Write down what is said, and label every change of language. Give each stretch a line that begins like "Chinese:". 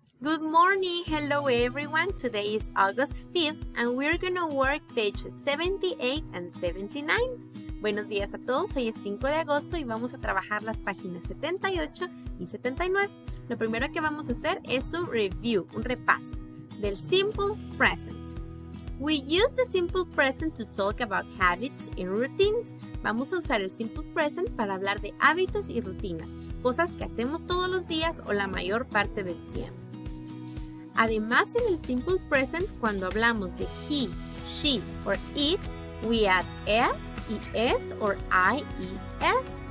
English: Good morning, hello everyone. Today is August 5th and we're gonna work pages 78 and 79.
Spanish: Buenos días a todos, hoy es 5 de agosto y vamos a trabajar las páginas 78 y 79. Lo primero que vamos a hacer es un review, un repaso del Simple Present.
English: We use the Simple Present to talk about habits and routines.
Spanish: Vamos a usar el Simple Present para hablar de hábitos y rutinas, cosas que hacemos todos los días o la mayor parte del tiempo. Además, en el Simple Present, cuando hablamos de
English: he, she or it, we add s
Spanish: y es or I, es.